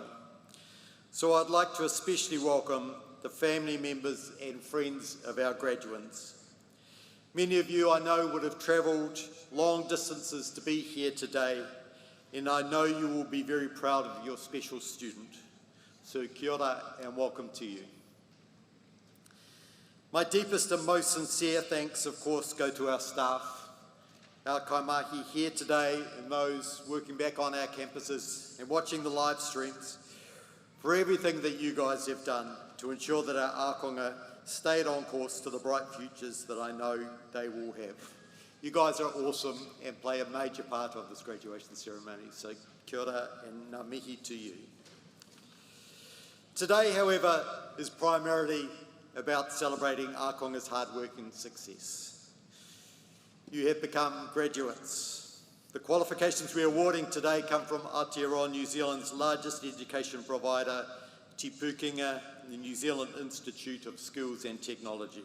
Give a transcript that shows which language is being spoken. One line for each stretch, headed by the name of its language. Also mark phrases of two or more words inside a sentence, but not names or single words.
English: So I'd like to especially welcome the family members and friends of our graduates. Many of you I know would have travelled long distances to be here today, and I know you will be very proud of your special student. So
Māori: kia ora
English: and welcome to you. My deepest and most sincere thanks, of course, go to our staff, our kaimahi here today, and those working back on our campuses and watching the live streams. for everything that you guys have done to ensure that our ākonga stayed on course to the bright futures that I know they will have. You guys are awesome and play a major part of this graduation ceremony, so
Māori: kia ora
English: and
Māori: ngā mihi
English: to you. Today, however, is primarily about celebrating ākonga's hard work and success. You have become graduates. The qualifications we're awarding today come from Aotearoa, New Zealand's largest education provider, Te Pūkenga, the New Zealand Institute of Skills and Technology.